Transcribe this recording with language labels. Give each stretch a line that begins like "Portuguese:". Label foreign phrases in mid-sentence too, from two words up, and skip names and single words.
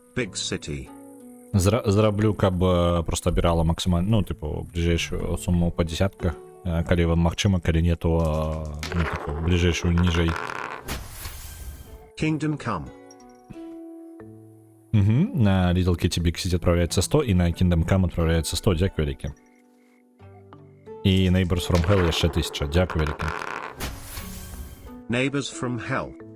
Belarusian: Зараблю, каб просто абірала максімальна, ну, типу, бліжэйшую суму па десятках. Калі вам магчыма, калі не, то ну, типу, бліжэйшую ніжэй.
Russian: Kingdom Come. На Little Kitty Big City отправляется 100, и на Kingdom Come отправляется 100,
Ukrainian: дякую велике.
Russian: И Neighbors from Hell еще 1000,
Ukrainian: дякую велике. Neighbors from Hell.